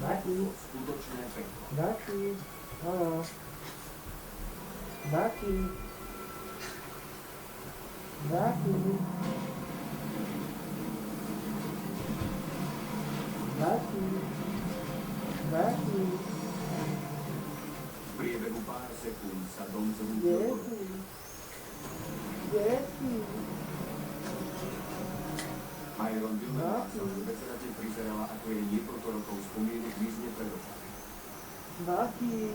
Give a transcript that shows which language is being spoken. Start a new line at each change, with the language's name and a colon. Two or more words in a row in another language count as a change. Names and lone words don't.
Slovak: bolo skutočné peklo. Baki. Áno. Baki. Baki. Baki. Baki. V priebehu pár sekúnd sa dom zrútil Kde dole. si? Kde si? Myron Dillon sa už bezradne prizerala, ako jej niekoľko rokov spomienok mizne pred očami. Baki.